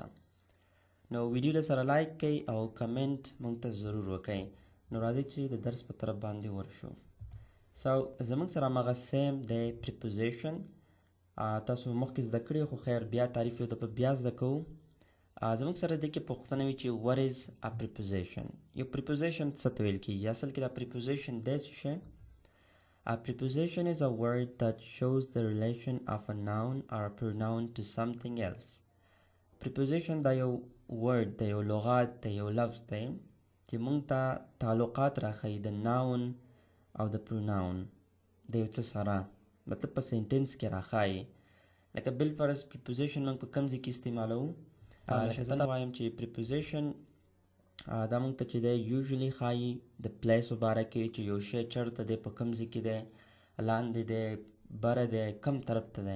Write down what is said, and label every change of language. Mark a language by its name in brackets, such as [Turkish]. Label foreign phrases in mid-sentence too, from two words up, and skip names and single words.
[Pashto] نو ویډیو له سره لایک کوئ او کمنټ موږ ته ضرور وکئ. نو راځئ چې د درس په طرف باندې ورشو. سو زموږ سره هماغه سیم دی preposition. تاسو مخکې زده کړي خو خیر بیا تعریف یو دفعه بیا زده کوو. زموږ سره دې کې پوښتنه وي چې [English] what is a preposition. [Pashto] یو preposition څه ته ویل کېږي؟ اصل کې دا preposition دی چې شی [English] A preposition is a word that shows the relation of a noun or a pronoun to something else. [Pashto] Preposition دا یو word دی، یو لغات دی، یو لفظ دی چې موږ ته تعلقات راښیي د noun او د pronoun د یو څه سره، مطلب په سینټنس کې راښایي. لکه بالفرض preposition موږ په کوم ځای کې استعمالوو؟ لکه زه وایم چې preposition دا موږ ته چې دی یوزلی ښایي د پلیس په باره کې چې یو شی چېرته دی، په کوم ځای کې دی، لاندې دی، بره دی، کوم طرف ته دی.